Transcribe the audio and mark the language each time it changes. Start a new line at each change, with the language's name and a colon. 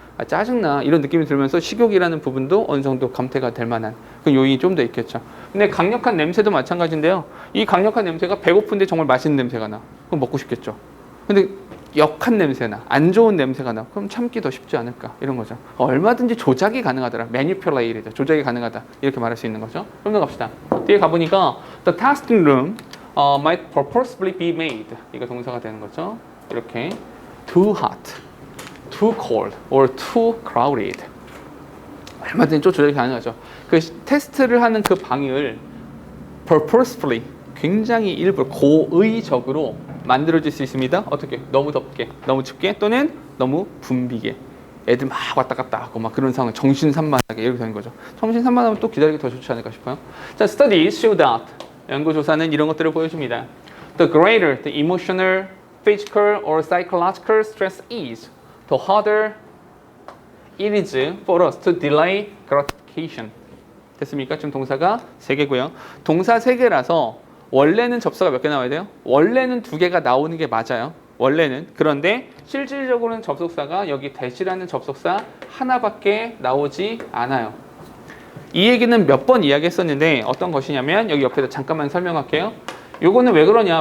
Korean: 아, 짜증나 이런 느낌이 들면서 식욕이라는 부분도 어느 정도 감퇴가 될 만한 그 요인이 좀 더 있겠죠. 근데 강력한 냄새도 마찬가지인데요. 이 강력한 냄새가 배고픈데 정말 맛있는 냄새가 나. 그럼 먹고 싶겠죠. 근데 역한 냄새나 안 좋은 냄새가 나. 그럼 참기 더 쉽지 않을까 이런 거죠. 얼마든지 조작이 가능하더라. manipulate이죠. 조작이 가능하다. 이렇게 말할 수 있는 거죠. 좀 더 갑시다. 뒤에 가보니까
English: the testing room might purposefully be made.
Korean: 이거 동사가 되는 거죠.
English: 이렇게 too hot, too cold, or too crowded.
Korean: 얼마든지 좀 조작이 가능하죠. 그 테스트를 하는 그 방을 purposefully 굉장히 일부 고의적으로 만들어질 수 있습니다. 어떻게? 너무 덥게, 너무 춥게, 또는 너무 붐비게. 애들 막 왔다 갔다 하고 막 그런 상황, 정신산만하게 이렇게 되는 거죠. 정신산만하면 또 기다리기 더 좋지 않을까 싶어요.
English: 자, studies show that.
Korean: 연구조사는 이런 것들을 보여줍니다.
English: The greater the emotional, physical, or psychological stress is, the harder it is for us to delay gratification.
Korean: 됐습니까? 지금 동사가 3개고요. 동사 3개라서 원래는 접수가 몇 개 나와야 돼요? 원래는 2개가 나오는 게 맞아요. 원래는. 그런데 실질적으로는 접속사가 여기 대시라는 접속사 하나밖에 나오지 않아요. 이 얘기는 몇 번 이야기했었는데 어떤 것이냐면 여기 옆에다 잠깐만 설명할게요. 요거는 왜 그러냐?